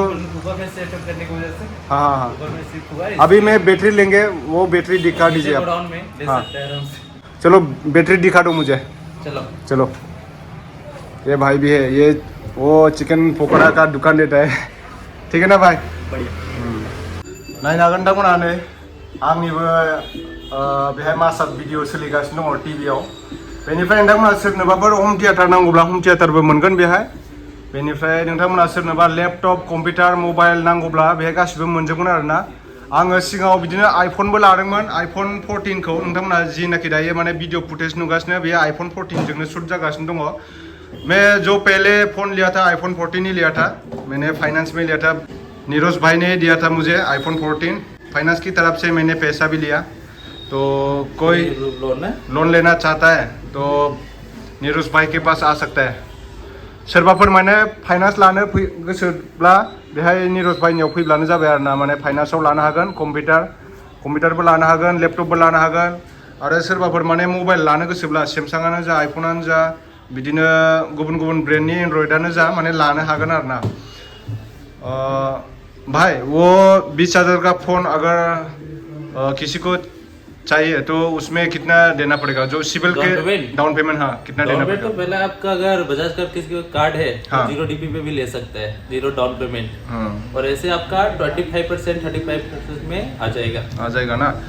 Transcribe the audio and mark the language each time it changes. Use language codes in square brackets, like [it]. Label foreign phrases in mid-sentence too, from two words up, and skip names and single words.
[hi] ऊपर में सेटअप करने की वजह से हाँ ऊपर में सिर्फ हुआ है अभी मैं बैटरी लेंगे वो बैटरी दिखा दीजिए आप डाउन में ले सकते हैं आराम से चलो बैटरी दिखा दो मुझे चलो ये भाई भी है ये वो चिकन पकोड़ा का दुकान देता है ठीक है ना भाई बढ़िया [brx] नायनो हागोन नोंथांमोना नै आंनिबो बेहाय मासाद भिडिअ सोलिगासिनो दङ टिभियाव बेनिफ्राय नोंथांमोना सोरनोबाफोर [en] home theater [brx] नांगौब्ला हम थिएटारबो मोनगोन बेहाय बेनिफ्राय नोंथांमोना सोरनोबा [en] laptop computer mobile [brx] नांगौब्ला बेहाय गासिबो मोनजोबगोन आरोना आङो सिगाङाव बिदिनो आइफनबो लादोंमोन आइफन 14खौ नोंथांमोना जिनाखि दायो माने भिडिअ फुटेज नुगासिनो बे आइफन 14 जोंनो शुट जागासिनो दङ [hi] मैं जो पहले फ़ोन लिया था आईफोन 14 ही लिया था मैंने फाइनेंस में लिया था नीरज भाई ने दिया था मुझे आईफोन 14 फाइनेंस की तरफ से मैंने पैसा भी लिया तो कोई लोन लेना चाहता है तो नीरज भाई के पास आ सकता है [brx] सोरबाफोर माने फाइनेंस लानो गोसोब्ला बेहाय नीरज भाइनियाव फैब्लानो जाबाय आरोना माने फाइनेंसआव लानो हागोन कम्पिउटारबो लानो हागोन लेपटपबो लानो हागोन आरो सोरबाफोर माने मबाइल लानो गोसोब्ला सैमसांआनो जा आइफोनानो जा बिदिनो गुबुन ब्रांडनि एंड्रॉइडानो जा माने लानो हागोन आरोना [hi] भाई वो 20,000 का फ़ोन अगर किसी को चाहिए तो उसमें कितना देना पड़ेगा जो सिविल के डाउन पेमेंट हाँ कितना देना पड़ेगा तो पहले आपका अगर बजाज का किसी का कार्ड है हाँ। तो 0 DP पे भी ले सकते हैं 0 डाउन पेमेंट और ऐसे आपका 25% 35% में आ जाएगा